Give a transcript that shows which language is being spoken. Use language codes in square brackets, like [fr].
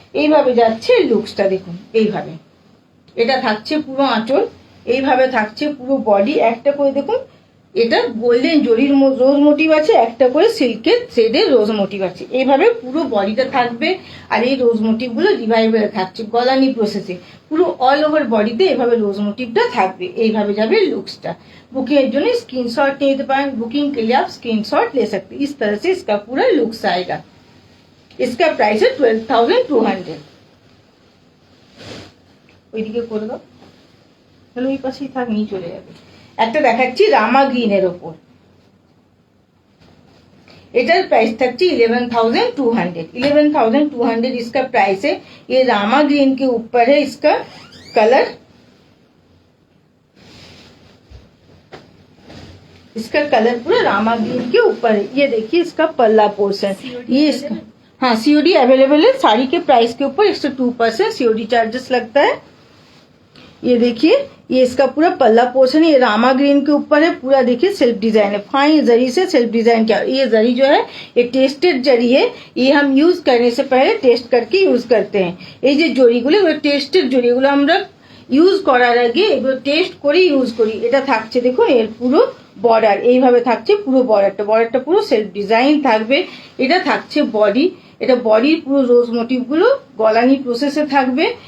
[bn] এইভাবে যাচ্ছে লুকসটা দেখুন, এইভাবে এটা থাকছে পুরো আঁচল, এইভাবে থাকছে পুরো বডি। একটা করে দেখুন এটা গোল্ডেন জরির রোজ মোটিভ আছে, একটা করে সিল্কের থ্রেডের রোজ মোটিভ আছে। এইভাবে পুরো বডিটা থাকবে। আর এই রোজ মোটিভ গুলো রিভাইভেলে থাকছে গলানি প্রসেসে, পুরো অল ওভার বডিতে এভাবে রোজ মোটিভটা থাকবে। এইভাবে যাবে লুকসটা। [hi] बुकिंग [bn] এর জন্য [hi] स्क्रीनशॉट ले लेते हैं। बुकिंग के लिए आप स्क्रीनशॉट ले सकते हैं। इस तरह से इसका पूरा लुक्स आएगा। इसका प्राइस है 12,200। [bn] ওইদিকে করে দাও, তাহলে ওই পাশেই থাক, নিয়ে চলে যাবে। একটা দেখাচ্ছি রামা গ্রিনের ওপর, [hi] इधर प्राइस थी 11,200। 11,200 इसका प्राइस है। ये रामा ग्रीन के ऊपर है, इसका कलर, इसका कलर पूरा रामा ग्रीन के ऊपर है। ये देखिए इसका पल्ला पोर्शन, ये इसका हाँ सीओडी अवेलेबल है। साड़ी के प्राइस के ऊपर 102% सीओडी चार्जेस लगता है। ये देखिए ये इसका पूरा पल्ला पोर्शन है, ये रामा ग्रीन के ऊपर है पूरा। देखिए सेल्फ डिजाइन है, फाइन जरी से सेल्फ डिजाइन किया। ये जरी जो है ये टेस्टेड जरी है, ये हम यूज करने से पहले टेस्ट करके यूज करते हैं। ये जो [bn] জড়িগুলো টেস্টেড জড়ি, এগুলো আমরা ইউজ করার আগে এগুলো টেস্ট করে ইউজ করি। এটা থাকছে দেখুন এর পুরো বর্ডার, এইভাবে থাকছে পুরো বর্ডারটা পুরো সেলফ ডিজাইন থাকবে। এটা থাকছে বডি, এটা বডির পুরো রোজ মোটিভ গুলো গলানি প্রসেসে থাকবে।